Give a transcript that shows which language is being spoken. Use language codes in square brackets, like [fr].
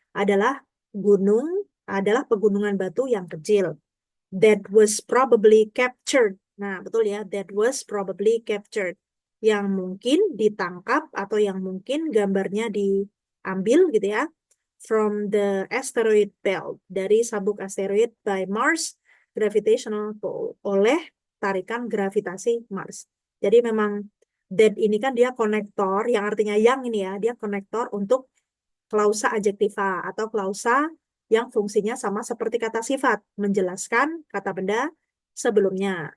[id] Adalah pegunungan batu yang kecil. [en] That was probably captured. [id] Nah, betul ya, [en] that was probably captured. [id] Yang mungkin ditangkap atau yang mungkin gambarnya diambil gitu ya. [en] From the asteroid belt, [id] dari sabuk asteroid [en] by Mars gravitational pull, [id] oleh tarikan gravitasi Mars. Jadi memang that ini kan dia konektor, yang artinya yang ini ya, dia konektor untuk klausa adjektiva atau klausa yang fungsinya sama seperti kata sifat, menjelaskan kata benda sebelumnya.